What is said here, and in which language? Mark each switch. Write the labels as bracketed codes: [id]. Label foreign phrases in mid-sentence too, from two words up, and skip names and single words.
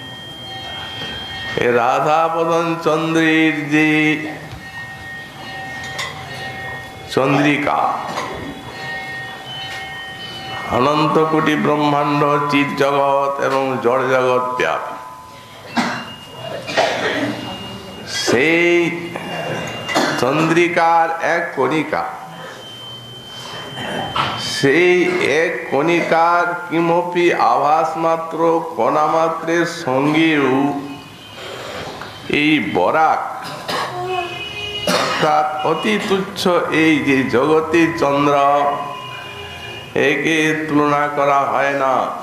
[bn] রাধা বদন চন্দ্রের যে চন্দ্রিকা অনন্ত কোটি ব্রহ্মাণ্ড চিৎ জগৎ এবং জড় জগৎ ব্যাপী, সেই চন্দ্রিকার এক কণিকা, সেই এক কণিকার কিমপি আভাস মাত্র কণামাত্রের সঙ্গেও এই বরাক অর্থাৎ অতি তুচ্ছ এই যে জগতের চন্দ্র একে তুলনা করা হয় না।